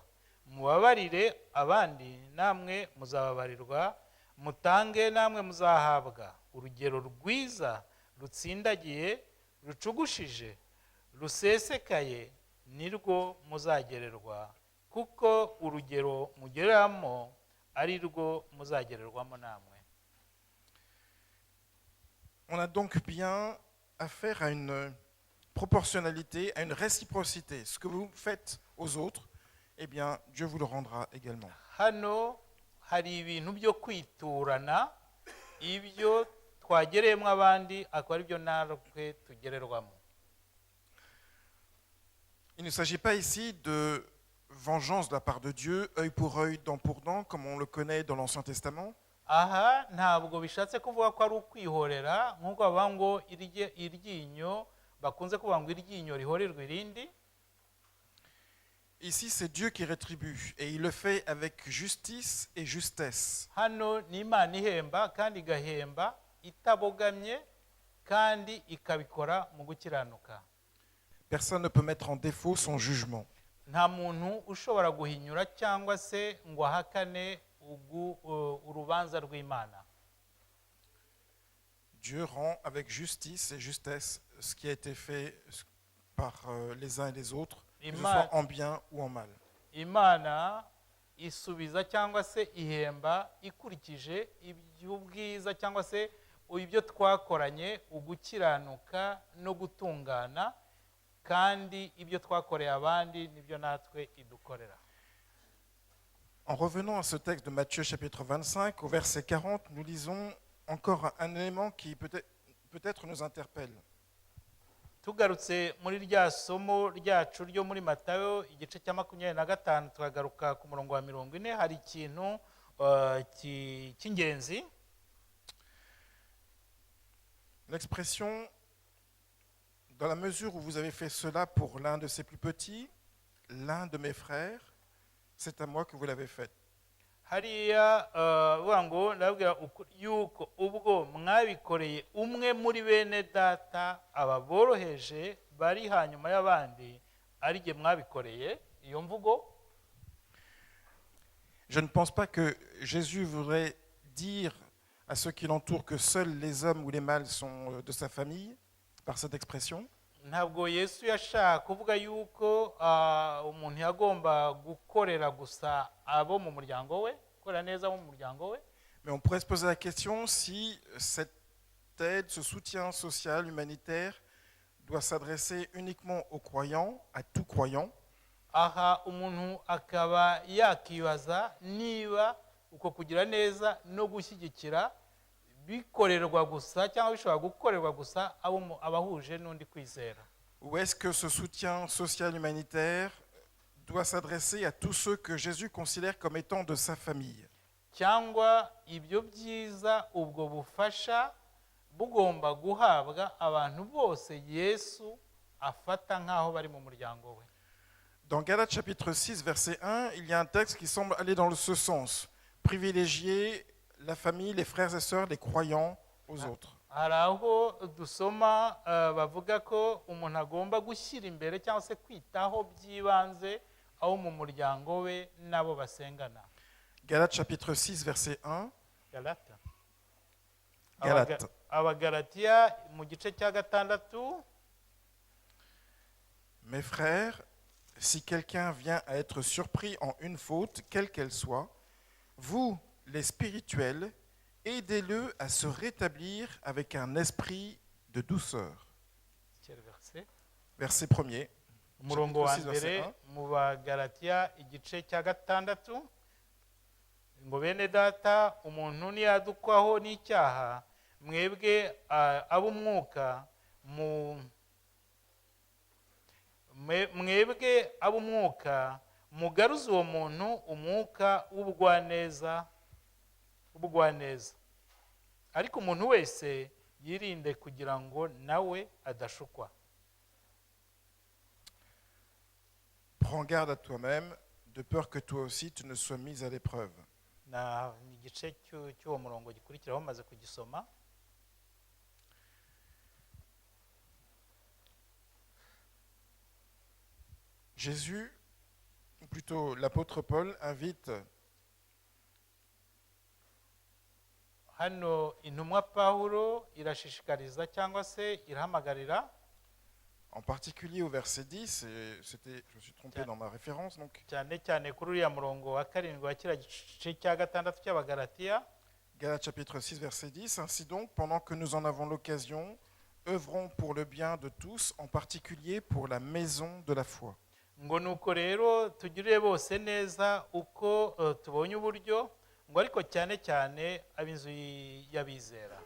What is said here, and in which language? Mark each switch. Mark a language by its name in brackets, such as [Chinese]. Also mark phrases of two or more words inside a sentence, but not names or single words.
[Kinyarwanda] Mubabarire abandi namwe muzababarirwa, mutange namwe muzahabwa. Urugero rwiza rutsindagiye rucugushije rusesekaye nirwo muzagererwa, kuko urugero mugereramo ari rwo muzagererwamo namwe. [French] On a donc bien affaire à une proportionnalité, à une réciprocité. Ce que vous faites aux autres, eh bien, Dieu vous le rendra également. [Kinyarwanda] Hano hari ibintu byo kwiturana, ibyo twagereyemo abandi akaba ari byo natwe tugererwamo. [French] Il ne s'agit pas ici de vengeance de la part de Dieu, œil pour œil, dent pour dent, comme on le connaît dans l'Ancien Testament. [Kinyarwanda] Aha ntabwo bishatse kuvuga ko ari ukwihorera nk'uko bavuga ngo iryinyo bakunze kuvuga ngo iryinyo rihorerwa irindi. [French] Ici, c'est Dieu qui rétribue et il le fait avec justice et justesse. [Kinyarwanda] Hano ni Imana ihemba kandi igahemba itabogamye kandi ikabikora mu gukiranuka. [French] Personne ne peut mettre en défaut son jugement. [Kinyarwanda] Nta muntu ushobora guhinyura cyangwa se ngo ahakane urubanza rw'Imana. [French] Dieu rend avec justice et justesse ce qui a été fait par les uns et les autres, que ce soit en bien ou en mal. [Kinyarwanda] imana isubiza cyangwa se ihemba ikurikije iby'ubwiza cyangwa se ibyo twakoranye ugukiranuka no gutungana, kandi ibyo twakoreye abandi nibyo natwe idukorera. [French] En revenant à ce texte de Matthieu chapitre 25, au verset 40, nous lisons encore un élément qui peut-être nous interpelle. [Kinyarwanda] Tugarutse muri rya somo ryacu ryo muri Matayo igice cya 25, turagaruka ku murongo wa 40, hari ikintu cy'ingenzi. [French] L'expression « dans la mesure où vous avez fait cela pour l'un de ses plus petits, l'un de mes frères, c'est à moi que vous l'avez fait. » [Kinyarwanda] Hariya vuga ngo ndabwira yuko ubwo mwabikoreye umwe muri bene data ababoroheje bari hanyuma y'abandi, ari jye mwabikoreye. Iyo mvugo, [French] Je ne pense pas que Jésus voudrait dire à ceux qui l'entourent que seuls les hommes ou les mâles sont de sa famille, par cette expression. [Kinyarwanda] ntabwo Yesu yashaka kuvuga yuko umuntu yagomba gukorera gusa abo mu muryango we, gukorera neza abo mu muryango we. [French] Mais on pourrait se poser la question si cette aide, ce soutien social, humanitaire, doit s'adresser uniquement aux croyants, à tout croyant, [Kinyarwanda] Aha umuntu akaba yakibaza niba uko kugira neza no gushyigikira bikorerwa gusa cyangwa bishobora gukorerwa gusa abahuje n'undi kwizera. [French] ou est-ce que ce soutien social humanitaire doit s'adresser à tous ceux que Jésus considère comme étant de sa famille. [Kinyarwanda] Cyangwa ibyo byiza ubwo bufasha bugomba guhabwa abantu bose Yesu afata nk'aho bari mu muryango we. [French] Dans Galates chapitre 6, verset 1, il y a un texte qui semble aller dans ce sens. Privilégier la famille, les frères et sœurs, les croyants aux autres. [Kinyarwanda] Hari aho dusoma bavuga ko umuntu agomba gushyira imbere cyangwa se kwitaho by'ibanze abo mu muryango we n'abo basengana. [French] Galates chapitre 6, verset 1. Galata. Galates. [Kinyarwanda] Abagalatiya mu gice cya 6. [French] Mes frères, si quelqu'un vient à être surpris en une faute, quelle qu'elle soit, vous, les spirituels, aidez-le à se rétablir avec un esprit de douceur. Verset 1er. [Kinyarwanda] Umurongo wa [French] Chapitre 6, verset [Kinyarwanda] mbere 1. mu Bagalatiya igice cya 6, ngo bene data umuntu niyadukwaho n'icyaha, mwebwe ab'umwuka mwebwe ab'umwuka mugaruze uwo muntu umwuka w'ubugwaneza, ariko umuntu wese yirinde kugira ngo nawe adashukwa. [French] Prends garde à toi-même, de peur que toi aussi tu ne sois mis à l'épreuve. [Kinyarwanda] Na igice cy'uwo murongo gikurikiraho maze kugisoma. [French] Jésus, ou plutôt l'apôtre Paul, invite [Kinyarwanda] Hano intumwa Pawulo irashishikariza cyangwa se irahamagarira, [French] en particulier au verset 10, et je me suis trompé dans ma référence, donc [Kinyarwanda] cyane cyane kuri uriya murongo wa 7 wa kiriya gice cya 6 cy'Abagalatiya. [French] Galates chapitre 6, verset 10. Ainsi donc, pendant que nous en avons l'occasion, œuvrons pour le bien de tous, en particulier pour la maison de la foi. [Kinyarwanda] Ngo nuko rero tugirire bose neza uko tubonye uburyo, ngo ariko cyane cyane ab'inzu y'abizera.